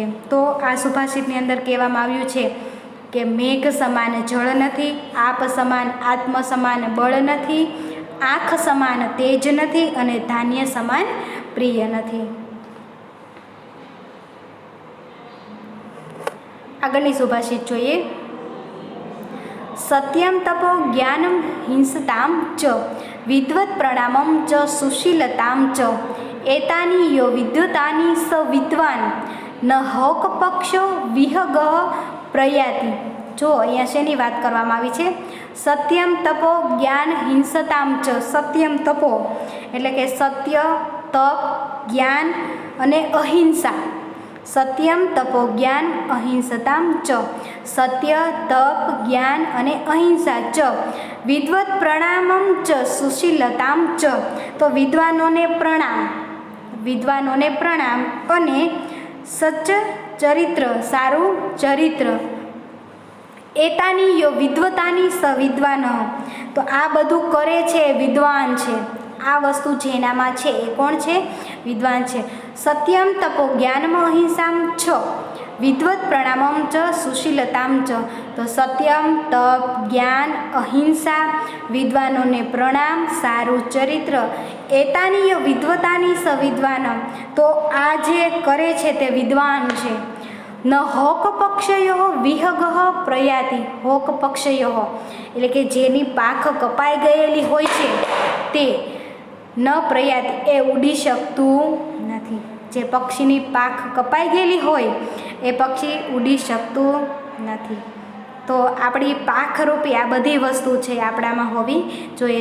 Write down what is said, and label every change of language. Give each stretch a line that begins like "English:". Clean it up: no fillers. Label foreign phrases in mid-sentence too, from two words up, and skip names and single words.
Gujarati: તો આ સુભાષિતની અંદર કહેવામાં આવ્યું છે કે મેઘ સમાન જળ નથી, આપ સમાન આત્મ સમાન બળ નથી, આંખ સમાન તેજ નથી અને ધાન્ય સમાન પ્રિય નથી। આગળની સુભાષિત જોઈએ,
Sanskrit: સત્યમ તપો જ્ઞાનમ હિંસતામ ચ, વિદ્વત પ્રણામમ ચ સુશીલતામ ચ, एतानि यो विद्युतानि स विद्वान न होक पक्षो विहग प्रयाति।
Gujarati: જો અહીંયા શેની વાત કરવામાં આવી છે?
Sanskrit: सत्यम तपो ज्ञान हिंसताम च। सत्यम तपो
Gujarati: એટલે કે સત્ય, તપ, જ્ઞાન અને અહિંસા।
Sanskrit: सत्यम तपो ज्ञान अहिंसताम च।
Gujarati: સત્ય, તપ, જ્ઞાન અને અહિંસા ચ।
Sanskrit: विद्वत् प्रणामम च सुशीलताम च।
Gujarati: તો વિદ્વાનોને પ્રણામ, વિદ્વાનોને પ્રણામ અને સચ્ચ ચરિત્ર, સારૂ ચરિત્ર।
Sanskrit: एतानी यो विद्वतानी स विद्वान।
Gujarati: તો આ બધુ કરે છે વિદ્વાન છે। આ વસ્તુ જેનામાં છે એ કોણ છે? વિદ્વાન છે।
Sanskrit: सत्यम तपो ज्ञानम अहिंसाम छ। विद्वत् प्रणामम च सुशीलताम च।
Gujarati: તો સત્યમ, તપ, જ્ઞાન, અહિંસા, વિદ્વાનોને પ્રણામ, સારૂ ચરિત્ર।
Sanskrit: एतानी यो विद्वतानी स विद्वान।
Gujarati: તો આ જે કરે છે તે વિદ્વાન છે।
Sanskrit: न होक पक्षयो विहग प्रयाति। होक पक्षयो
Gujarati: એટલે કે જેની પાખ કપાઈ ગયેલી હોય છે તે
Sanskrit: ન પ્રયાતિ
Gujarati: એ ઉડી શકતું નથી. જે પક્ષીની પાખ કપાઈ ગયેલી હોય એ પક્ષી ઉડી શકતું નથી. તો આપણી પાખરૂપી આ બધી વસ્તુ છે આપણામાં હોવી જોઈએ.